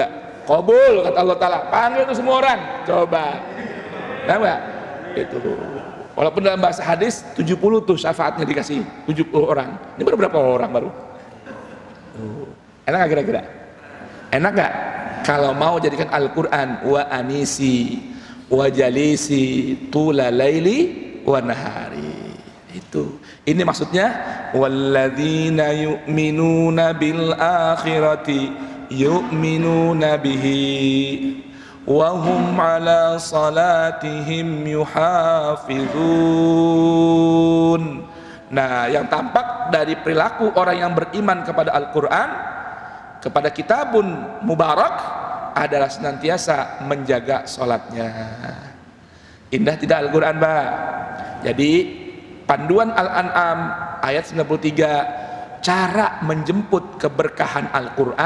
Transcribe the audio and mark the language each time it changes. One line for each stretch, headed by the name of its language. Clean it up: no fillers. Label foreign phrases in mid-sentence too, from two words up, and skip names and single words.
Indonesian: Qabul, kata Allah Ta'ala, panggil itu semua orang, coba. Nah enggak? Itu. Walaupun dalam bahasa hadis 70 tuh syafaatnya dikasih 70 orang. Ini baru berapa orang baru? Enak gak kira-kira? Enak gak? Kalau mau jadikan Al-Quran
Arabic: وأنيسي وجليسي طول الليل والنهار.
Indonesian: Itu. Ini maksudnya
Arabic: والذين يؤمنون بالآخرة يؤمنون به وهم على صلاتهم يحافظون.
Indonesian: Nah, yang tampak dari perilaku orang yang beriman kepada Al-Qur'an, kepada
Arabic: كتاب مبارك,
Indonesian: adalah senantiasa menjaga sholatnya. Indah tidak Al-Quran, Mbak? Jadi panduan Al-An'am ayat 93, cara menjemput keberkahan Al-Quran.